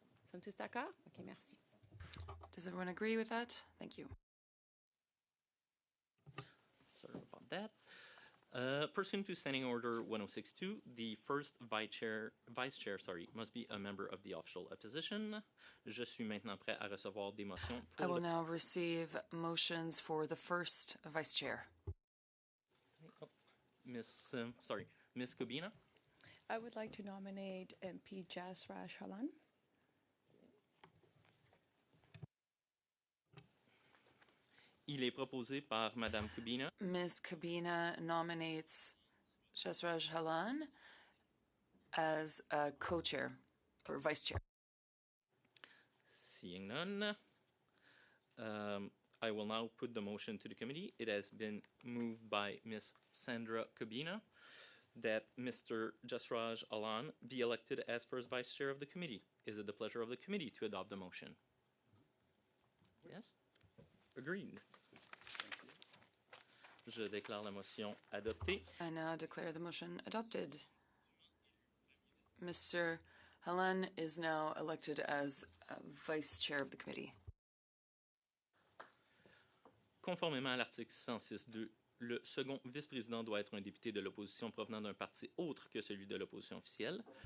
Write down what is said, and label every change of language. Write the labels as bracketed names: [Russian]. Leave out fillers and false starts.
[French] Sommes tous d'accord? OK, merci. [English] Does everyone agree with that? Thank you. Sorry about that. Pursuant to Standing Order 106.2, the first vice chair, must be a member of the official opposition. [French] Je suis maintenant prêt à recevoir des motions pour [English] I will now receive motions for the first vice chair. Miss Kubina. I would like to nominate MP Jasraj Halan. [French] Il est proposé par Madame Kubina. [English] Ms. Kubina nominates Jasraj Halan as a co-chair or vice chair. Seeing none, I will now put the motion to the committee. It has been moved by Ms. Sandra Kubina that Mr. Jasraj Halan be elected as first vice chair of the committee. Is it the pleasure of the committee to adopt the motion? Yes? Agreed. [French] Je déclare la motion adoptée. [English] I now declare the motion adopted. Mr. Halan is now elected as vice chair of the committee. [French] Conformément à l'article 106.2, le second vice-président doit être un député de l'opposition provenant d'un parti autre que celui de l'opposition officielle.